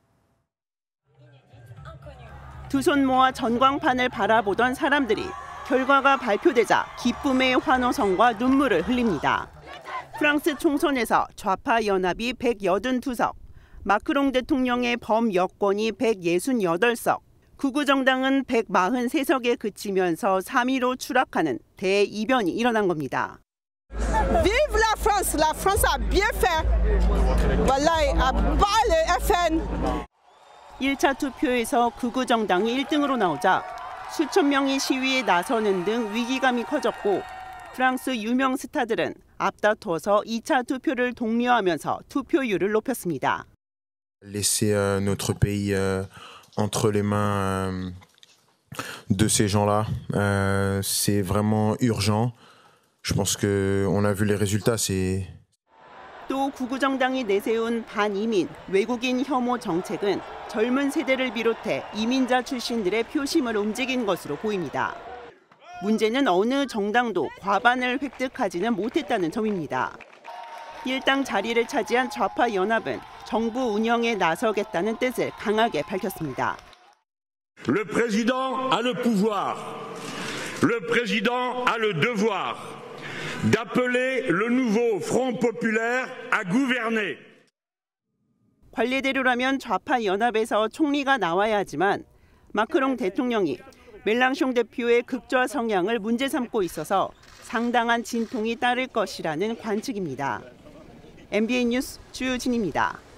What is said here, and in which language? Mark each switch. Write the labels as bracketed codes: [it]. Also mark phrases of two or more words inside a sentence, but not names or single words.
[ko] 두 손 모아 전광판을 바라보던 사람들이 결과가 발표되자 기쁨의 환호성과 눈물을 흘립니다. 프랑스 총선에서 좌파 연합이 182석, 마크롱 대통령의 범여권이 168석, 극우 정당은 143석에 그치면서 3위로 추락하는 대이변이 일어난 겁니다. [fr] Vive la France! La France a bien fait! Voilà, a bat le FN! [ko] 1차 투표에서 극우 정당이 1등으로 나오자 수천 명이 시위에 나서는 등 위기감이 커졌고 프랑스 유명 스타들은 앞다퉈서 2차 투표를 독려하면서 투표율을 높였습니다. [fr] Laisser notre pays entre les mains de ces gens-là, c'est vraiment urgent. Je pense que on a vu les résultats, c'est [ko] 또 구구정당이 내세운 반이민, 외국인 혐오 정책은 젊은 세대를 비롯해 이민자 출신들의 표심을 움직인 것으로 보입니다. 문제는 어느 정당도 과반을 획득하지는 못했다는 점입니다. 일당 자리를 차지한 좌파 연합은 정부 운영에 나서겠다는 뜻을 강하게 밝혔습니다. [fr] Le président a le pouvoir. Le président a le devoir d'appeler le nouveau Front populaire à gouverner. [ko] 관례대로라면 좌파 연합에서 총리가 나와야 하지만 마크롱 대통령이 멜랑숑 대표의 극좌 성향을 문제 삼고 있어서 상당한 진통이 따를 것이라는 관측입니다. MBN 뉴스 주유진입니다.